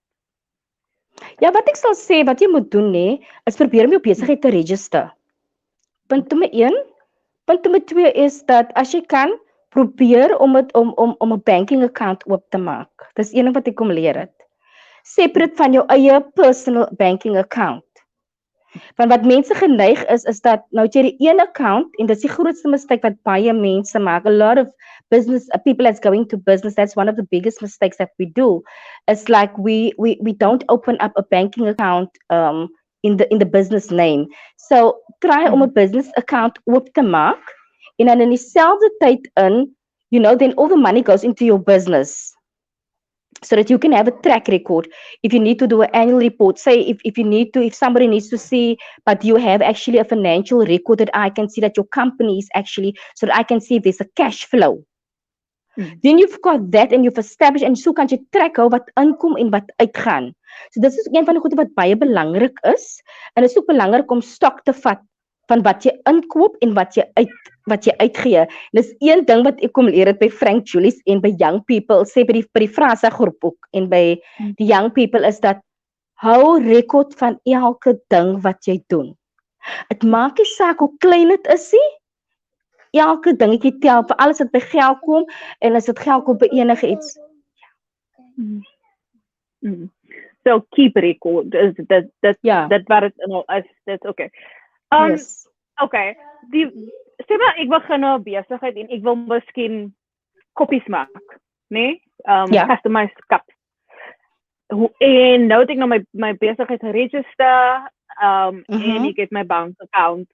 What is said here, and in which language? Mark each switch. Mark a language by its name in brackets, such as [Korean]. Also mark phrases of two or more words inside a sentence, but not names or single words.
[Afrikaans] Ja, wat ek sal sê, wat jy moet doen, nê, is probeer om jou besigheid te register. Punt nommer 1. Punt nommer 2 is dat as jy kan, probeer om het om 'n [English] banking account [Afrikaans] oop te maak. Dis een ding wat ek kom leer het. Separate van jou eie [English] personal banking account. [Afrikaans] Want wat mense geneig is dat nou het jy die een account en dis die grootste mistake wat baie mense maak. [English] A lot of business people that's going to business, that's one of the biggest mistakes that we do. It's like we don't open up a banking account in the business name. So try [Afrikaans] om 'n [English] business account [Afrikaans] oop te maak en dan in dieselfde tyd in, [English] then all the money goes into your business so that you can have a track record. If you need to do an annual report, say if somebody needs to see, but you have actually a financial record that I can see that your company is actually, so that I can see if there's a cash flow. Then you've got that and you've established [Afrikaans] en so kan jy track hou wat inkom en wat uitgaan. So dit is een van die goede wat baie belangrik is en dit is ook belangrik om stok te vat van wat jy inkoop en wat jy uitgee. Dis een ding wat ek kom leer het by Frank Julius en by [English] young people, [Afrikaans] sê by die Franse groep ook en by die [English] young people [Afrikaans] is dat hou rekord van elke ding wat jy doen. Dit maak nie saak hoe klein dit is nie. Elke dingetjie tel vir alles wat by geld kom en as dit geld kom by enige iets. [English] So keep record. [Afrikaans] Is Ja. dat wat het nou is dit okay. [English] Yes. [Afrikaans] Okay. Sê maar ek begin nou 'n besigheid en ek wil miskien koppies maak, né? Ja. [English] Customized cups. [Afrikaans] En nou het ek nou my besigheid geregister, en ek het my [English] bank account.